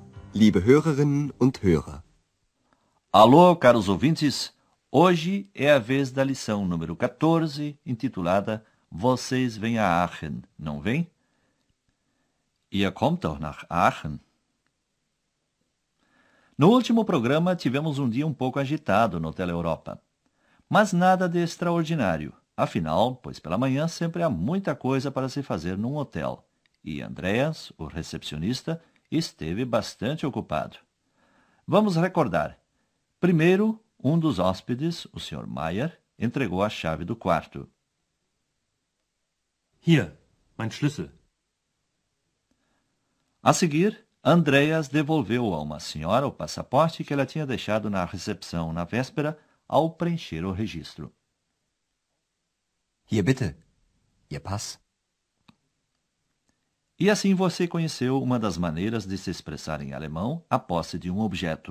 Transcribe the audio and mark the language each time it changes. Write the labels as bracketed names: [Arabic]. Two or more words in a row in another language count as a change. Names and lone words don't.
[German] Liebe Hörerinnen und Hörer. [Portuguese] Alô, caros ouvintes. Hoje é a vez da lição número 14, intitulada Vocês vêm a Aachen, não vêm? [German] Ihr kommt doch nach Aachen. [Portuguese] No último programa tivemos um dia um pouco agitado no Hotel Europa. Mas nada de extraordinário. Afinal, pois pela manhã sempre há muita coisa para se fazer num hotel. E Andreas, o recepcionista, esteve bastante ocupado. Vamos recordar. Primeiro, um dos hóspedes, o Sr. Meyer, entregou a chave do quarto. [German] Hier, mein Schlüssel. [Portuguese] A seguir, Andreas devolveu a uma senhora o passaporte que ela tinha deixado na recepção na véspera ao preencher o registro. [German] Hier bitte, Ihr Pass. [Portuguese] E assim você conheceu uma das maneiras de se expressar em alemão a posse de um objeto.